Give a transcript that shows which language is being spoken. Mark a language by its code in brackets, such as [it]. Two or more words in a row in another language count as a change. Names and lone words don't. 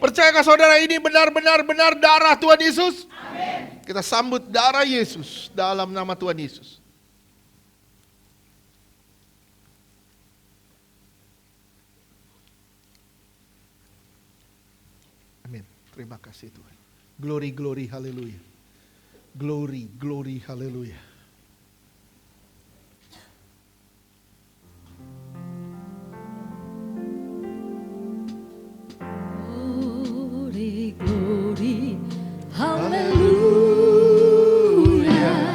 [id] Percayakah saudara ini benar-benar darah Tuhan Yesus? Amin. Kita sambut darah Yesus dalam nama Tuhan Yesus. Amin. Terima kasih Tuhan. [en] Glory, glory, haleluya. Glory, glory, haleluya. Glory, glory, hallelujah.